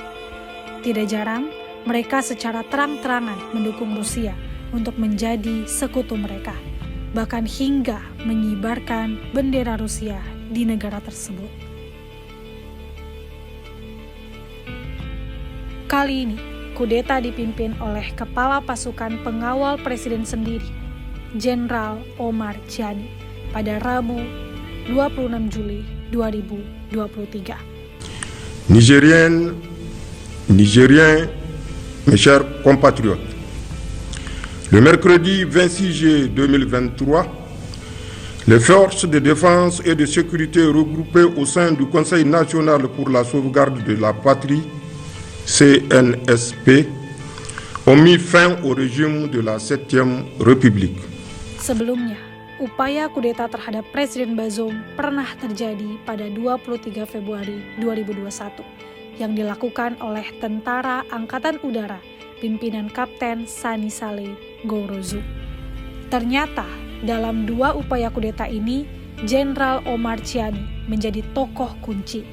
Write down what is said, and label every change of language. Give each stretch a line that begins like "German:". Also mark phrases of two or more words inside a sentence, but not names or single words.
Indonesian: Tidak jarang, mereka secara terang-terangan mendukung Rusia untuk menjadi sekutu mereka, bahkan hingga mengibarkan bendera Rusia di negara tersebut. Kali ini, kudeta dipimpin oleh Kepala Pasukan Pengawal Presiden sendiri, Jenderal Omar Tchiani, pada Rabu 26 Juli 2023.
French: Nigériens, mes chers compatriotes, le mercredi 26 juillet 2023, les forces de défense et de sécurité regroupées au sein du Conseil national pour la sauvegarde de la patrie, CNSP, ont mis fin au régime de la 7e République.
Indonesian: Sebelumnya, upaya kudeta terhadap Presiden Bazoum pernah terjadi pada 23 Februari 2021 yang dilakukan oleh Tentara Angkatan Udara pimpinan Kapten Sani Saleh Gourouzou. Ternyata, dalam 2 upaya kudeta ini, Jenderal Omar Tchiani menjadi tokoh kunci.